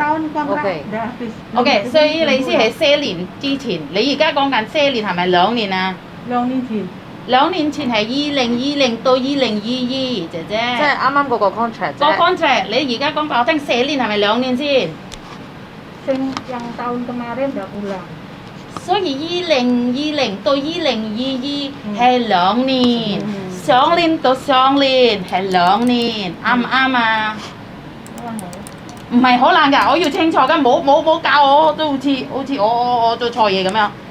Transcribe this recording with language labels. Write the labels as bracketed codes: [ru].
[id] tahun kontrak Oke. udah habis. [yue] OK，所以你意思係4年之前，你而家講緊4年係咪2年啊？ 2 年前 2年前係2020到2022，姐姐。即係啱啱嗰個 contract 個啫。 contract，你而家講俾我聽4年係咪2年先？ [id] yang tahun kemarin udah pulang. [yue] 所以2020到2022係2年，2年到2年係2年，啱唔啱啊？ [id] Pulang nggak ya? [yue] 唔係可能㗎，我要清楚㗎，冇教我都好似我做錯嘢咁樣。